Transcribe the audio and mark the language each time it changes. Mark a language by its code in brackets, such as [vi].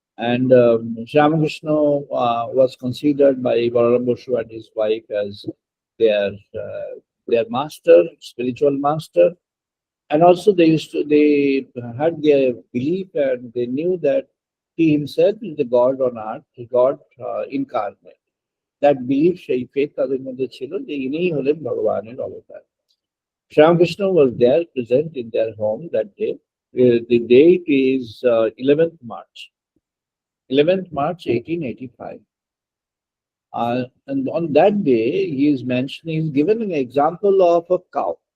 [en] And Ramakrishna was considered by Balaram Basu and his wife as their master, spiritual master. And also they had their belief, and they knew that he himself is the God on earth, the God incarnate. That belief, [bn] সেই faith তাদের মধ্যে ছিল যে ইনিই হলেন ভগবানের অবতার। [en] Ramakrishna was there present in their home that day. The date is 11th March. 11th March 1885. And on that day, he is mentioning, he's given an example of a cow.